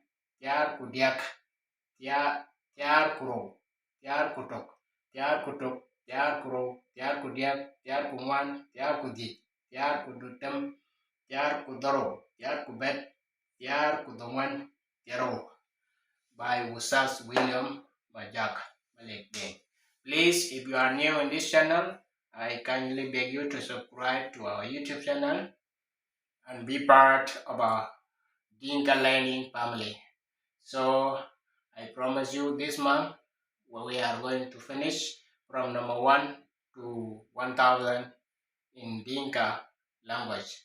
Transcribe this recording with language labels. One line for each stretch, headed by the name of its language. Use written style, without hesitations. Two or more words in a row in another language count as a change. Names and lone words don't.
Dinka: Tiar Kudiak. Tiar Kuro. Tiar Kutok. Tiar Kutok. Tiar Kuro. Tiar Kudiak. Tiar Kungwan. Tiar Kudich. Tiar Kudutem. Tiar Kudoro. Tiar Kubet. Tiar Kudongwan. Tiaro.
English: By Usas William Majak Malik Day. Please, if you are new in this channel, I kindly beg you to subscribe to our YouTube channel and be part of our Dinka learning family. So I promise you this month we are going to finish from number 1 to 1000 in Dinka language.